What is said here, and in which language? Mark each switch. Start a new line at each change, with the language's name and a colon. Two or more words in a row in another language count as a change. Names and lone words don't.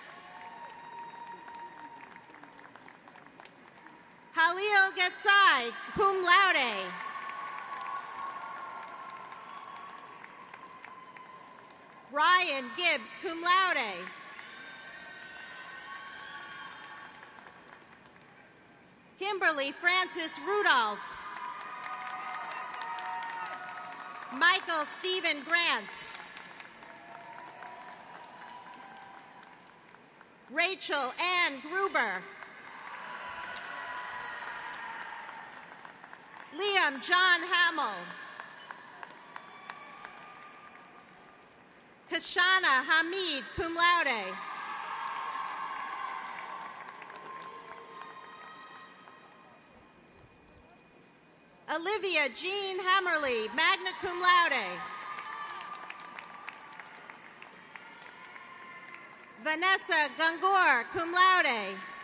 English: Halil Getsai,
Latin: cum laude.
English: Ryan Gibbs,
Latin: cum laude.
English: Kimberly Francis Rudolph. Michael Stephen Grant. Rachel Ann Gruber. Liam John Hamill. Kashana Hamid,
Latin: cum laude.
English: Olivia Jean Hammerly,
Latin: magna cum laude.
English: Vanessa Gungor,
Latin: cum laude.